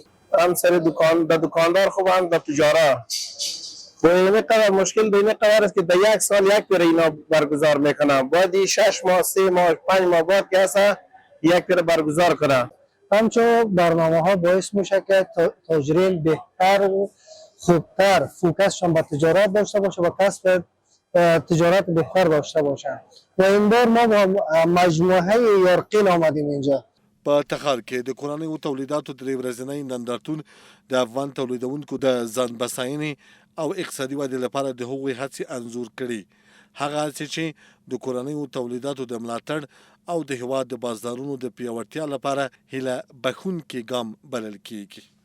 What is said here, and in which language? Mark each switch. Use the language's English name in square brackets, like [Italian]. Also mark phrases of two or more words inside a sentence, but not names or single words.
[Persian] هم سر دکاندار خوب هم در تجارت و این قدر مشکل به این قدر است که در 1 سال یک بار اینا برگزار میکنن، باید 6 ماه 3 ماه 5 ماه بعد که اصلا یک بار برگزار کنن. همچنین برنامه ها باعث میشه که تاجرین بهتر و خوبتر فوکسشون به تجارت داشته باشه و کسب تجارت بهتر داشته باشن. و این بار ما با مجموعه یارقین آمدیم اینجا. [Pashto] په تخار کې د کورنیو تولیداتو درې ورځنی نندارتون د افغان تولیدونکو د ځان بساینې او اقتصادي ودې لپاره د هغوی هڅې انځور کړي. هغه هڅې چې د کورنیو تولیداتو د ملاتړ او د هېواد د بازارونو د پیاوړتیا لپاره هیله بښونکی ګام بلل کېږي.